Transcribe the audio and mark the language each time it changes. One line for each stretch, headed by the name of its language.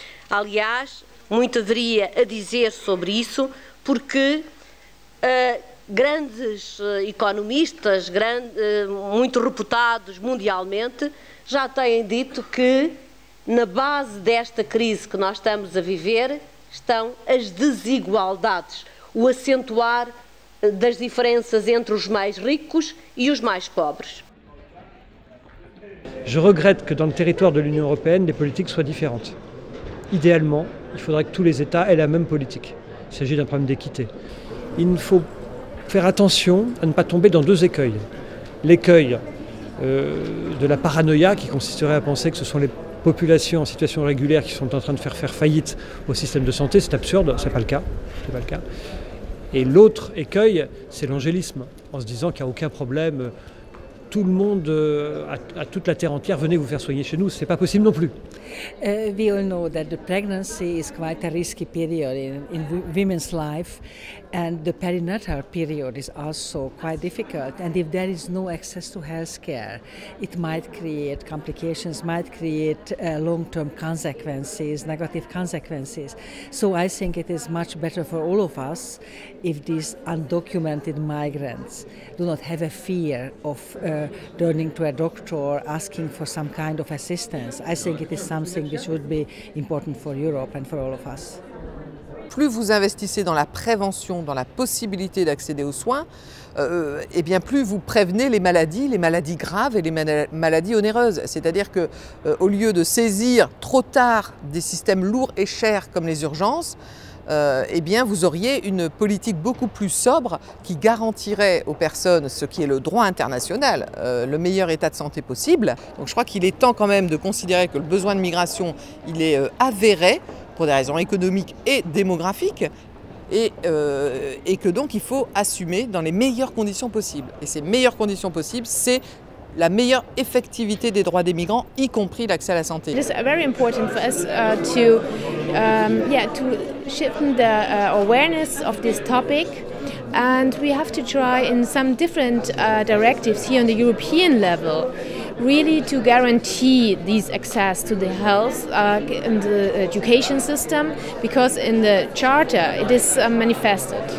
Portuguese: Aliás, muito haveria a dizer sobre isso, porque grandes economistas, muito reputados mundialmente, já têm dito que na base desta crise que nós estamos a viver estão as desigualdades, o acentuar das diferenças entre os mais ricos e os mais pobres.
French: Je regrette que dans le territoire de l'Union européenne, les politiques soient différentes. Idéalement, il faudrait que tous les États aient la même politique. Il s'agit d'un problème d'équité. Il faut faire attention à ne pas tomber dans deux écueils. L'écueil de la paranoïa qui consisterait à penser que ce sont les populations en situation régulière qui sont en train de faire faillite au système de santé, c'est absurde, c'est pas le cas. C'est pas le cas. Et l'autre écueil, c'est l'angélisme, en se disant qu'il n'y a aucun problème, tout le monde, à toute la terre entière, venez vous faire soigner chez nous, c'est pas possible non plus.
English: We all know that the pregnancy is quite a risky period in women's life, and the perinatal period is also quite difficult. And if there is no access to health care, it might create complications, might create long-term consequences, negative consequences. So I think it is much better for all of us if these undocumented migrants do not have a fear of turning to a doctor or asking for some kind of assistance. I think it is something which would be important for Europe and for all of us.
French: Plus vous investissez dans la prévention, dans la possibilité d'accéder aux soins, et bien plus vous prévenez les maladies graves et les maladies onéreuses. C'est-à-dire que, au lieu de saisir trop tard des systèmes lourds et chers comme les urgences, eh bien vous auriez une politique beaucoup plus sobre qui garantirait aux personnes ce qui est le droit international, le meilleur état de santé possible. Donc je crois qu'il est temps quand même de considérer que le besoin de migration, il est avéré pour des raisons économiques et démographiques, et que donc il faut assumer dans les meilleures conditions possibles. Et ces meilleures conditions possibles, c'est la meilleure effectivité des droits des migrants, y compris l'accès à la santé.
English: It is very important for us to shift the awareness of this topic, and we have to try in some different directives here on the European level, really to guarantee these access to the health and the education system, because in the charter it is manifested.